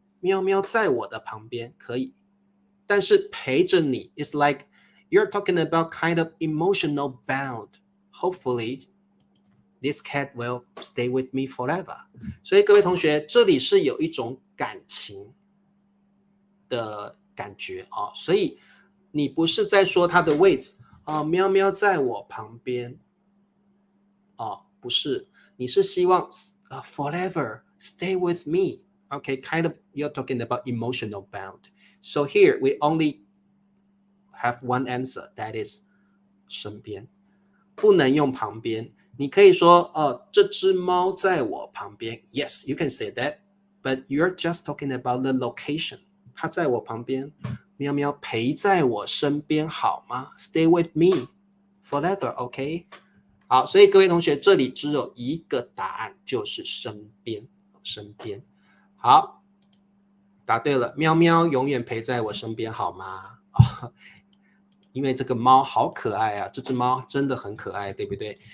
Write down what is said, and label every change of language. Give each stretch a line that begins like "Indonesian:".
English: 喵喵在我的旁边可以，但是陪着你 is like you're talking about kind of emotional bound. Hopefully this cat will stay with me forever。
Chinese: 所以各位同学，这里是有一种感情的感觉所以你不是在说它的位置喵喵在我旁边不是，你是希望 forever stay with me。
English: Okay, kind of you're talking about emotional bound. So here we only have one answer, that is 身边，不能用旁边。你可以说这只猫在我旁边 Yes, you can say that, but you're just talking about the location。它在我旁边，
Chinese: 喵喵陪在我身边好吗 ？ Stay with me forever, OK？好，所以各位同学，这里只有一个答案，就是身边，身边。好，答对了，喵喵永远陪在我身边好吗？因为这个猫好可爱啊，这只猫真的很可爱，对不对？